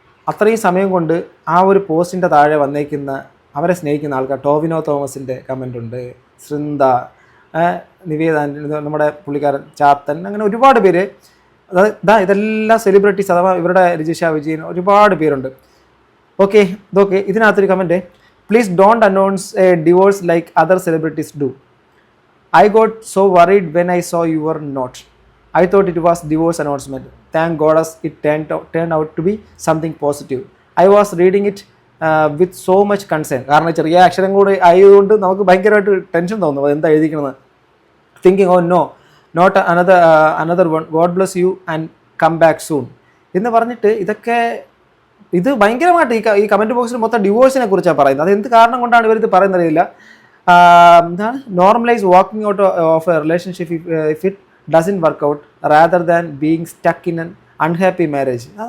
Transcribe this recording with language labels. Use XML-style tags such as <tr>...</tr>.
<ml>അത്രയും സമയം കൊണ്ട് ആ ഒരു പോസ്റ്റിൻ്റെ താഴെ വന്നേക്കുന്ന അവരെ സ്നേഹിക്കുന്ന ആൾക്കാർ, ടോവിനോ തോമസിൻ്റെ കമൻ്റ് ഉണ്ട്, സൃന്ദ, നിവേദ, നമ്മുടെ പുള്ളിക്കാരൻ ചാത്തൻ, അങ്ങനെ ഒരുപാട് പേര്. ഇതെല്ലാം സെലിബ്രിറ്റീസ്, അഥവാ ഇവരുടെ രജിഷ വിജയൻ, ഒരുപാട് പേരുണ്ട്.</ml> <en>okay,</en> <ml>ഇതൊക്കെ ഇതിനകത്തൊരു comment,</ml> <en>Please don't announce a divorce like other celebrities do. I got so worried when I saw your note. I thought it was divorce announcement. Thank God as it turned out to be something positive. I was reading it with so much concern.</en> <ml>കാരണം ചെറിയ അക്ഷരം കൂടി ആയതുകൊണ്ട് നമുക്ക് ഭയങ്കരമായിട്ട് tension തോന്നും എന്താ എഴുതിക്കണമെന്ന്.</ml> <en>Thinking, oh no, not another one. God bless you and come back soon.</en> <ml>എന്ന് പറഞ്ഞിട്ട് ഇത് ഭയങ്കരമായിട്ട് ഈ കമൻറ്റ് ബോക്സിൽ മൊത്തം ഡിവോഴ്സിനെ കുറിച്ചാണ് പറയുന്നത്. അത് എന്ത് കാരണം കൊണ്ടാണ് ഇവരിത് പറയുന്നറിയില്ല. എന്താണ്</ml> <en>Normalise walking out of a relationship if it doesn't work out rather than being stuck in an unhappy marriage.</en>